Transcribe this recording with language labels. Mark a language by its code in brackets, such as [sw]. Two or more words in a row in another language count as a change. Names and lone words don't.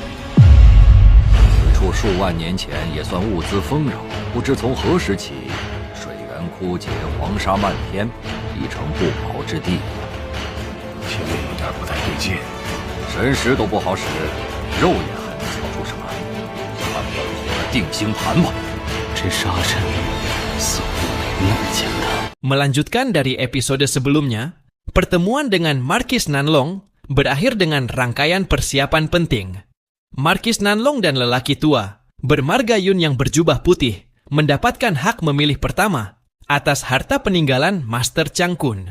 [zh] 此处数万年前也算物资丰饶，不知从何时起，水源枯竭，黄沙漫天，已成不保之地。前面有点不太对劲，神识都不好使，肉眼还能瞧出什么？看我的定星盘吧。这沙阵似乎没那么简单。 [id] Melanjutkan dari episode sebelumnya, pertemuan dengan Marquis Nanlong berakhir dengan rangkaian persiapan penting. Marquis Nanlong dan lelaki tua, bermarga Yun yang berjubah putih, mendapatkan hak memilih pertama atas harta peninggalan Master Chang Kun.